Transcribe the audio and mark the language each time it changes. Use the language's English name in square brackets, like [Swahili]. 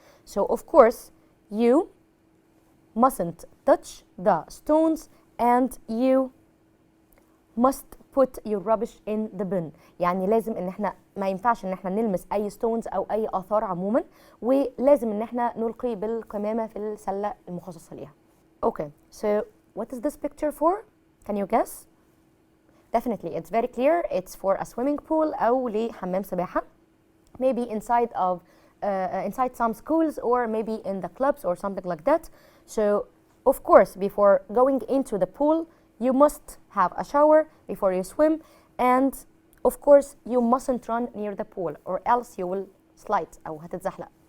[English] So of course you mustn't touch the stones and you must put your rubbish in the bin. [Arabic] يعني لازم ان احنا ما ينفعش ان احنا نلمس اي ستونز او اي اثار عموما، ولازم ان احنا نلقي بالقمامة في السلة المخصصة ليها. [English] Okay, so what is this picture for? Can you guess? Definitely, it's very clear. It's for a swimming pool [Arabic] أو لحمام سباحة. [English] Maybe inside some schools or maybe in the clubs or something like that. So, of course, before going into the pool, you must have a shower before you swim, and of course, you mustn't run near the pool or else you will slide [Arabic] أو هتتزحلق.